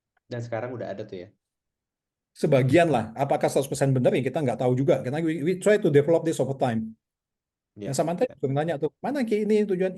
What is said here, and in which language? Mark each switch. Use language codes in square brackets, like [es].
[id] Dan sekarang udah ada tuh ya. Sebagian lah, apakah 100% benar ya kita nggak tahu juga. Karena [en] we try to develop this over time. [id] Ya. Yang Samantha juga nanya tuh, mana Ki ini tujuan?